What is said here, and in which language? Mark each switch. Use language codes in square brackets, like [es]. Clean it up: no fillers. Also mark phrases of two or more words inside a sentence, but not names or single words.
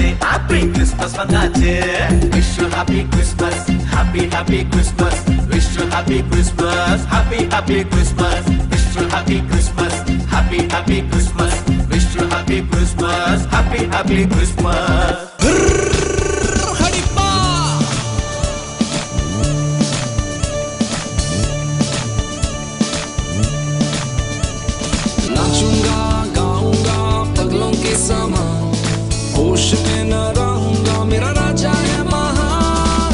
[en] Happy Christmas வந்தாச்சு. Wish you happy Christmas. Happy happy Christmas. Wish you happy Christmas. Happy happy Christmas. Wish you happy Christmas. Happy happy Christmas. Wish you happy Christmas. Happy happy Christmas. [hi] नाचूंगा गाऊंगा पगलों के समान होश में न रहूंगा मेरा राजा है महान.